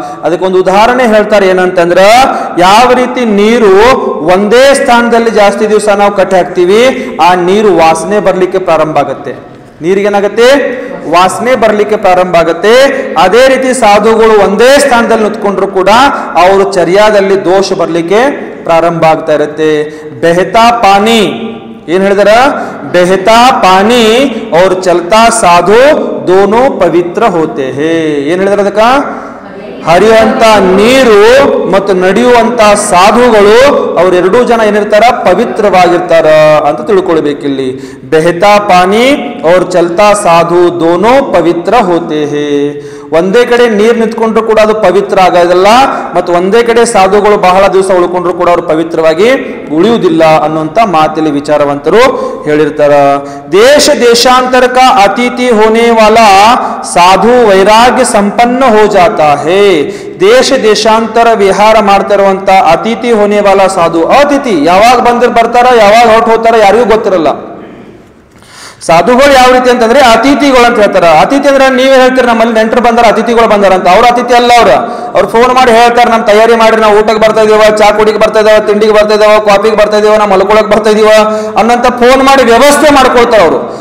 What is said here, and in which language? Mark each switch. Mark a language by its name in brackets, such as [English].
[Kannada] ಅದಕ್ಕೊಂದು ಉದಾಹರಣೆ ಹೇಳ್ತಾರೆ, ಏನಂತಂದ್ರ ಯಾವ ರೀತಿ ನೀರು ಒಂದೇ ಸ್ಥಾನದಲ್ಲಿ ಜಾಸ್ತಿ ದಿವಸ ನಾವು ಕಟ್ಟಿ ಹಾಕ್ತಿವಿ, ಆ ನೀರು ವಾಸನೆ ಬರ್ಲಿಕ್ಕೆ ಪ್ರಾರಂಭ ಆಗತ್ತೆ. ನೀರಿಗೇನಾಗತ್ತೆ, ವಾಸನೆ ಬರ್ಲಿಕ್ಕೆ ಪ್ರಾರಂಭ ಆಗುತ್ತೆ. ಅದೇ ರೀತಿ ಸಾಧುಗಳು ಒಂದೇ ಸ್ಥಾನದಲ್ಲಿ ನಿಂತ್ಕೊಂಡ್ರು ಕೂಡ ಅವರು ಚರ್ಯಾದಲ್ಲಿ ದೋಷ ಬರ್ಲಿಕ್ಕೆ ಪ್ರಾರಂಭ ಆಗ್ತಾ ಇರುತ್ತೆ. [Hindi] ಬೆಹತಾ ಪಾನಿ [Kannada] ಏನ್ ಹೇಳಿದಾರ, [Hindi] ಬೆಹತಾ ಪಾನಿ और चलता साधु दोनों पवित्र होते हैं. [Kannada] ಏನ್ ಹೇಳಿದಾರ ಅದಕ್ಕ, ಹರಿಯುವಂತ ನೀರು ಮತ್ತು ನಡೆಯುವಂತ ಸಾಧುಗಳು ಅವರೆರಡೂ ಜನ ಏನಿರ್ತಾರ, ಪವಿತ್ರವಾಗಿರ್ತಾರ ಅಂತ ತಿಳ್ಕೊಳ್ಬೇಕಿಲ್ಲಿ. [Hindi] ಬೆಹತಾ ಪಾನಿ और चलता साधु दोनों पवित्र होते हैं. [Kannada] ಒಂದೇ ಕಡೆ ನೀರು ನಿಂತ್ಕೊಂಡ್ರು ಕೂಡ ಅದು ಪವಿತ್ರ ಆಗೋದಿಲ್ಲ, ಮತ್ತು ಒಂದೇ ಕಡೆ ಸಾಧುಗಳು ಬಹಳ ದಿವಸ ಉಳ್ಕೊಂಡ್ರು ಕೂಡ ಅವರು ಪವಿತ್ರವಾಗಿ ಉಳಿಯುವುದಿಲ್ಲ ಅನ್ನುವಂತ ಮಾತಿಲಿ ವಿಚಾರವಂತರು ಹೇಳಿರ್ತಾರ. [Hindi] ದೇಶ ದೇಶಾಂತರ का अतिथि होने वाला साधु वैराग्य संपन्न हो जाता है. [Kannada] ದೇಶ ದೇಶಾಂತರ ವಿಹಾರ ಮಾಡ್ತಾ ಇರುವಂತ [Hindi] ಅತಿಥಿ ಹೋನೆ ವಾಲ ಸಾಧು, [Kannada] ಅತಿಥಿ ಯಾವಾಗ ಬರ್ತಾರ, ಯಾವಾಗ ಹೊರಟು ಹೋಗ್ತಾರ ಯಾರಿಗೂ ಗೊತ್ತಿರಲ್ಲ. ಸಾಧುಗಳು ಯಾವ ರೀತಿ ಅಂತಂದ್ರೆ ಅತಿಥಿಗಳು ಅಂತ ಹೇಳ್ತಾರ. ಅತಿಥಿ ಅಂದ್ರೆ ನೀವೇ ಹೇಳ್ತೀರಿ, ನಮ್ಮಲ್ಲಿ ನೆಂಟರು ಬಂದಾರ, ಅತಿಥಿಗಳು ಬಂದಾರ ಅಂತ. ಅವ್ರ ಅತಿಥಿ ಅಲ್ಲ, ಅವ್ರು ಫೋನ್ ಮಾಡಿ ಹೇಳ್ತಾರೆ, ನಮ್ ತಯಾರಿ ಮಾಡ್ರಿ, ನಾವು ಊಟಕ್ಕೆ ಬರ್ತಾ ಇದೀವ, ಚಾ ಕುಡಿಗೆ ಬರ್ತಾ ಇದಾವ, ತಿಂಡಿಗೆ ಬರ್ತಾ ಇದಾವ, ಕಾಫಿಗೆ ಬರ್ತಾ ಇದೀವ, ನಾವು ಮಲ್ಕೊಳಕ್ ಬರ್ತಾ ಇದೀವ ಅನ್ನಂತ ಫೋನ್ ಮಾಡಿ ವ್ಯವಸ್ಥೆ ಮಾಡ್ಕೊಳ್ತಾರ ಅವರು.